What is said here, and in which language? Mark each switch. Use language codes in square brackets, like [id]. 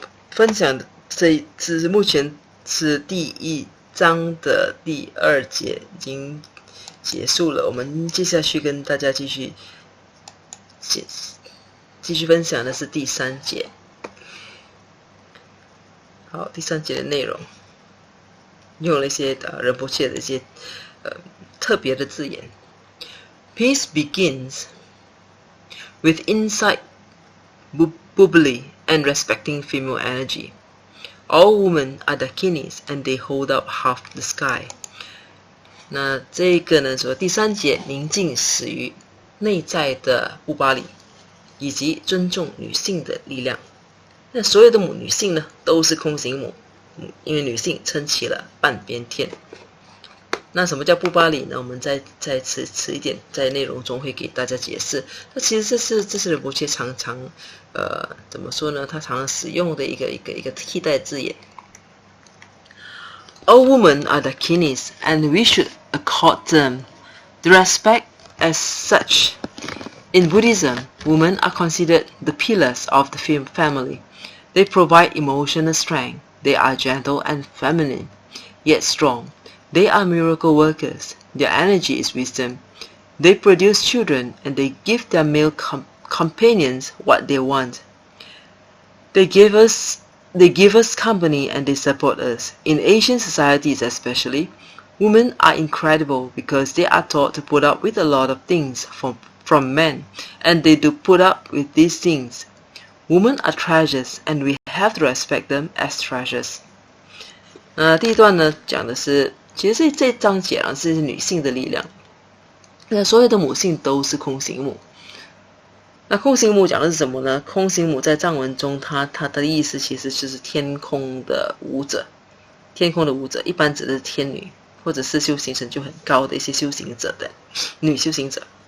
[zh] 分享的目前是第一章的第2节已经结束了，我们接下去跟大家继续分享的是第3节。好，第3节的内容用了一些仁波切的一些特别的字眼。 [en] Peace begins with insight, bubbly and respecting female energy. All women are dakinis and they hold up half the sky. [zh] 那这个呢，说第3节宁静始于内在的布巴里，以及尊重女性的力量。那所有的女性呢，都是空行母，因为女性撑起了半边天。那什么叫布巴里呢？我们再迟一点，在内容中会给大家解释。那其实这是仁波切常常怎么说呢？他常常使用的一个替代字眼。 [en] All women are dakinis, and we should accord them the respect as such. In Buddhism, women are considered the pillars of the family. They provide emotional strength. They are gentle and feminine, yet strong. They are miracle workers. Their energy is wisdom. They produce children and they give their male companions what they want. They give us company and they support us. In Asian societies especially, women are incredible because they are taught to put up with a lot of things from men, and they do put up with these things. Women are treasures, and we have to respect them as treasures. [zh] 第一段呢，讲的是，其实这章节啊是女性的力量。那所有的母性都是空行母。那空行母讲的是什么呢？空行母在藏文中，它的意思其实就是天空的舞者。天空的舞者一般指的是天女，或者是修行成就很高的一些修行者的女修行者。